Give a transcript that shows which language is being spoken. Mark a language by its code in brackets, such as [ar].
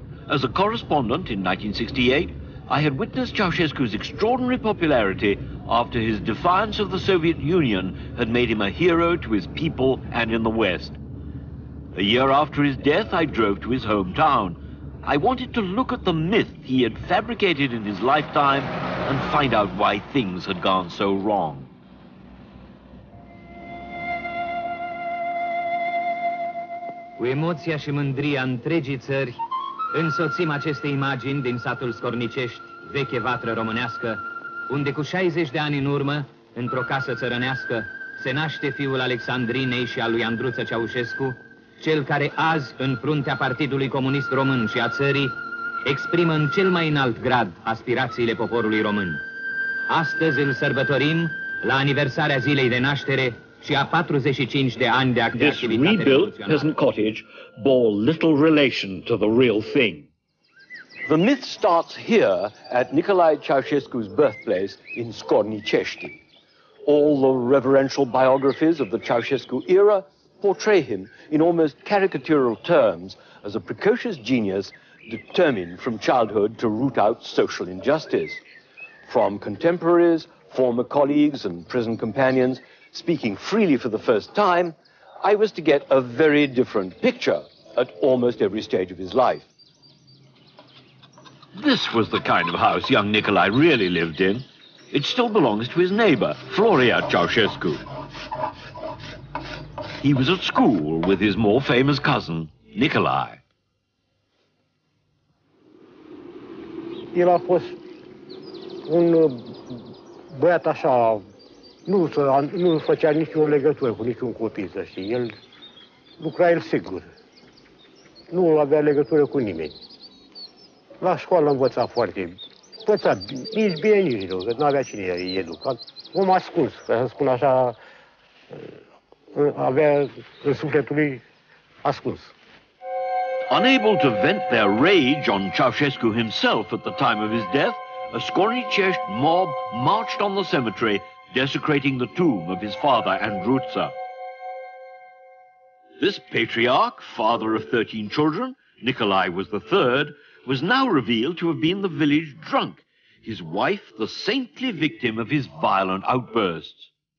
[en] As a correspondent in 1968, I had witnessed Ceausescu's extraordinary popularity after his defiance of the Soviet Union had made him a hero to his people and in the West. A year after his death, I drove to his hometown. I wanted to look at the myth he had fabricated in his lifetime and find out why things had gone so wrong. [ro] Cu emoția și mândria întregii țări, însoțim aceste imagini din satul Scornicești, veche vatră românească, unde cu 60 de ani în urmă, într-o casă țărănească, se naște fiul Alexandrinei și al lui Andruță Ceaușescu, cel care azi, în fruntea Partidului Comunist Român și a țării, exprimă în cel mai înalt grad aspirațiile poporului român. Astăzi îl sărbătorim la aniversarea zilei de naștere și a 45 de ani de activitate revoluționară. [en] This rebuilt peasant cottage bore little relation to the real thing. The myth starts here at Nicolae Ceausescu's birthplace in Scornicești. All the reverential biographies of the Ceausescu era portray him in almost caricatural terms as a precocious genius determined from childhood to root out social injustice. From contemporaries, former colleagues and prison companions, speaking freely for the first time, I was to get a very different picture at almost every stage of his life. This was the kind of house young Nicolae really lived in. It still belongs to his neighbor, Floria Ceausescu. He was at school with his more famous cousin, Nicolae. [ro] El a fost un băiat așa, nu făcea nicio legătură cu niciun copil, să știi. El lucra el singur. Nu avea legătură cu nimeni. La școală învăța foarte, învăța nici bine, nici rău, că nu avea cine îi educa. Om ascuns, ca să spun așa, avea în sufletul lui ascuns. [en] Unable to vent their rage on Ceausescu himself at the time of his death, a Scornicești mob marched on the cemetery, desecrating the tomb of his father, Andruța. This patriarch, father of 13 children, Nicolae was the third, was now revealed to have been the village drunk, his wife the saintly victim of his violent outbursts.